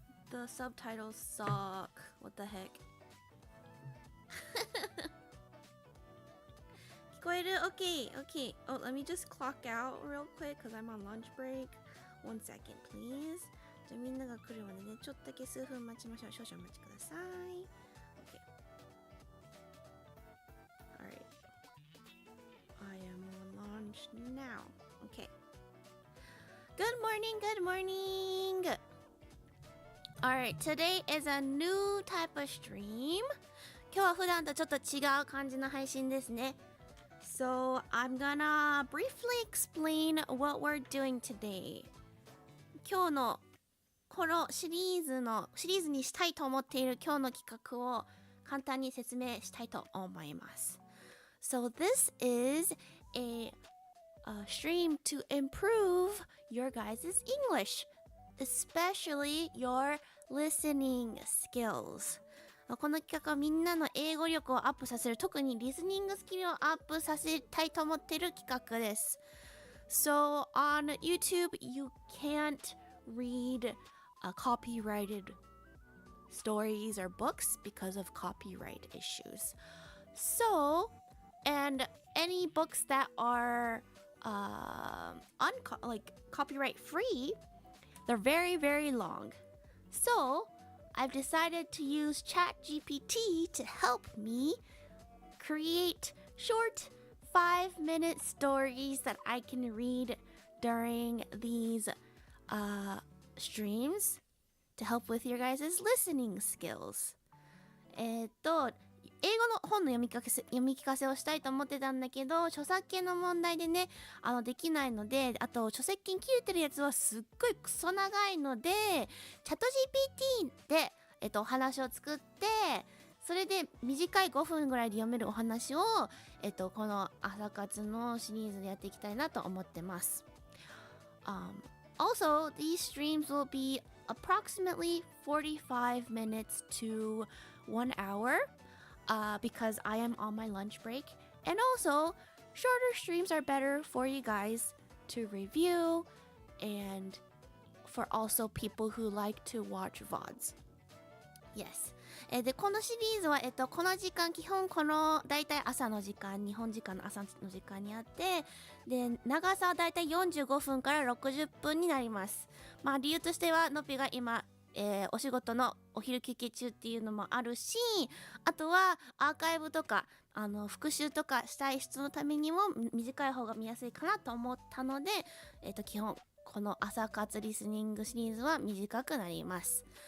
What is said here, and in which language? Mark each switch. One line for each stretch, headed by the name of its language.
English: The subtitles suck. What the heck?
Japanese: 聞こえる?
English: Okay, okay. Oh, let me just clock out real quick because I'm on lunch break. One second, please.
Japanese: じゃあみんなが来るまでね、ちょっとだけ数分待ちましょう。少々お待ちください。
English: Okay. Alright. I am on launch now. Okay. Good morning, good morning! Alright, today is a new type of stream.
Japanese: 今日は普段とちょっと違う感じの配信ですね。
English: So, I'm gonna briefly explain what we're doing today.
Japanese: 今日のこのシリーズにしたいと思っている今日の企画を簡単に説明したいと思います。
English: So this is a stream to improve your guys' English, especially your listening skills.
Japanese: この企画はみんなの英語力をアップさせる、特にリスニングスキルをアップさせたいと思っている企画です。
English: So on YouTube, you can't read copyrighted stories or books because of copyright issues. So, and any books that are copyright free, they're very, very long. So, I've decided to use ChatGPT to help me create short 5-minute stories that I can read during these streams to help with your guys' listening skills.
Japanese: 英語の本の読み聞かせをしたいと思ってたんだけど、著作権の問題でね、できないので、あと著作権切れてるやつはすっごいクソ長いので、チャット GPT で、お話を作って、それで短い5分ぐらいで読めるお話を、この朝活のシリーズでやっていきたいなと思ってます。
English: Also, these streams will be approximately 45 minutes to 1 hour because I am on my lunch break. And also, shorter streams are better for you guys to review and for also people who like to watch VODs. Yes.
Japanese: で、このシリーズは、この時間、基本この、だいたい朝の時間、日本時間の朝の時間にあって、で、長さはだいたい45分から60分になります。まあ、理由としては、のぴが今、お仕事のお昼休憩中っていうのもあるし、あとは、アーカイブとか、復習とかしたい人のためにも、短い方が見やすいかなと思ったので、基本、この朝活リスニングシリーズは短くなります。